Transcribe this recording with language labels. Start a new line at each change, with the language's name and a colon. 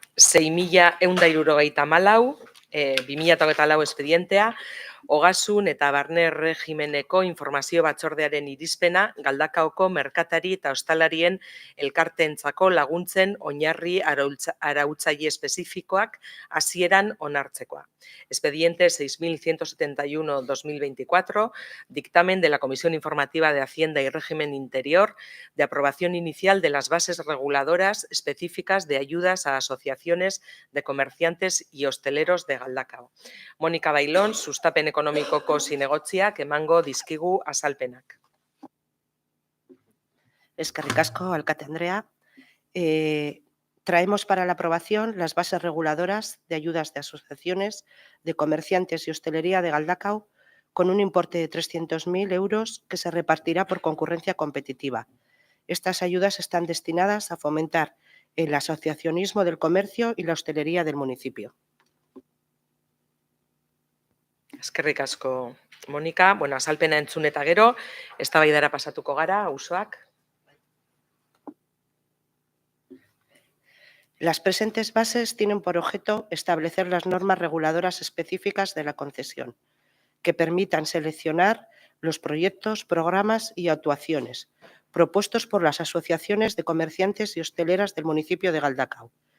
Basque: 6.174, 2024 espedientea, ogasun eta barne erregimeneko informazio batzordearen irizpena Galdakaoko merkatari eta ostalarien elkarteentzako laguntzen oinarri arautzaile espezifikoak hasieran onartzekoa.
Spanish: Expediente 6171-2024, dictamen de la Comisión Informativa de Hacienda y Régimen Interior de aprobación inicial de las bases reguladoras específicas de ayudas a asociaciones de comerciantes y hosteleros de Galdakao.
Basque: Mónica Bailón, sustapen ekonomikoko zinegotziak emango dizkigu azalpenak. Eskerrik asko, alkate Andrea.
Spanish: Traemos para la aprobación las bases reguladoras de ayudas de asociaciones de comerciantes y hostelería de Galdakao con un importe de 300.000 euros que se repartirá por concurrencia competitiva. Estas ayudas están destinadas a fomentar el asociacionismo del comercio y la hostelería del municipio.
Basque: Eskerrik asko, Monika. Bueno, azalpena entzun eta gero, eztabaidara pasatuko gara, Auzoak.
Spanish: Las presentes bases tienen por objeto establecer las normas reguladoras específicas de la concesión, que permitan seleccionar los proyectos, programas y actuaciones propuestos por las asociaciones de comerciantes y hosteleras del municipio de Galdakao.